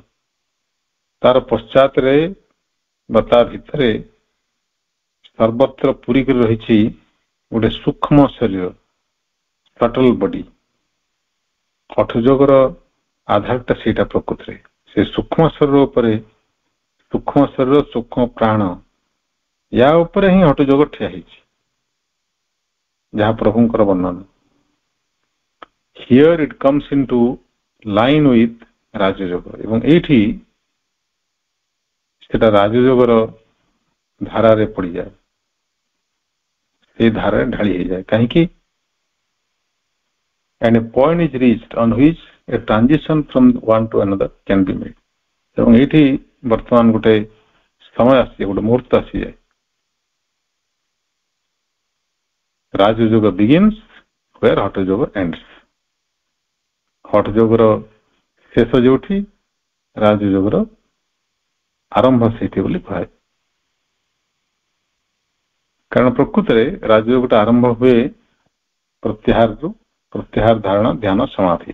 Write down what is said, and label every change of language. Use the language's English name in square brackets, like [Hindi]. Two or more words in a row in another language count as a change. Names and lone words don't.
[Odia] ତାର ପଶ୍ଚାତରେ ବା ତା ଭିତରେ ସର୍ବତ୍ର ପୂରିକରି ରହିଛି ଗୋଟେ ସୂକ୍ଷ୍ମ ଶରୀର, [English] subtle body. [Odia] ହଠ ଯୋଗର ଆଧାରଟା ସେଇଟା ପ୍ରକୃତିରେ, ସେ ସୂକ୍ଷ୍ମ ଶରୀର ଉପରେ, ସୂକ୍ଷ୍ମ ଶରୀର, ସୂକ୍ଷ୍ମ ପ୍ରାଣ, ୟା ଉପରେ ହିଁ ହଠ ଯୋଗ ଠିଆ ହେଇଛି, ଯାହା ପ୍ରଭୁଙ୍କର ବର୍ଣ୍ଣନା। [English] Here it comes into line with [Odia] ରାଜଯୋଗ, ଏବଂ ଏଇଠି ସେଟା ରାଜଯୋଗର ଧାରାରେ ପଡିଯାଏ, ସେଇ ଧାରାରେ ଢାଳି ହେଇଯାଏ। କାହିଁକି? [English] And a point is reached on which a transition from one to another can be made. [Odia] ଏବଂ ଏଇଠି ବର୍ତ୍ତମାନ ଗୋଟେ ସମୟ ଆସିଯାଏ, ଗୋଟେ ମୁହୂର୍ତ୍ତ ଆସିଯାଏ। [English] ରାଜଯୋଗ begins where ହଠ ଯୋଗ ends. [Odia] ହଠ ଯୋଗର ଶେଷ ଯୋଉଠି, ରାଜଯୋଗର ଆରମ୍ଭ ସେଇଠି ବୋଲି କୁହାଯାଏ। କାରଣ ପ୍ରକୃତରେ ରାଜଯୋଗଟା ଆରମ୍ଭ ହୁଏ ପ୍ରତ୍ୟାହାରରୁ, ପ୍ରତ୍ୟାହାର, ଧାରଣ, ଧ୍ୟାନ, ସମାଧି।